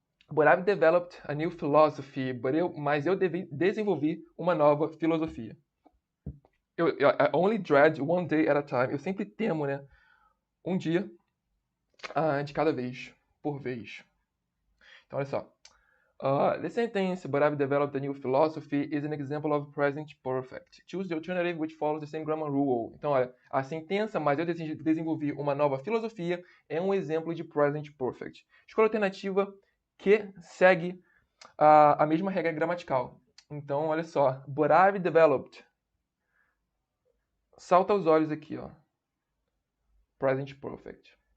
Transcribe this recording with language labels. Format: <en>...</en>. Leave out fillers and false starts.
<en>But I've developed a new philosophy.</en> <pt>Mas eu desenvolvi uma nova filosofia.</pt> <en>I only dread one day at a time.</en> <pt>Eu sempre temo, né? Um dia de cada vez. Por vez. Então, olha só.</pt> <en>The sentence, but I've developed a new philosophy, is an example of present perfect. Choose the alternative which follows the same grammar rule.</en> <pt>Então, olha, a sentença, mas eu desenvolvi uma nova filosofia, é um exemplo de present perfect. Escolha a alternativa que segue a mesma regra gramatical. Então, olha só.</pt> <en>But I've developed.</en> <pt>Salta aos olhos aqui, ó. Present perfect.</pt>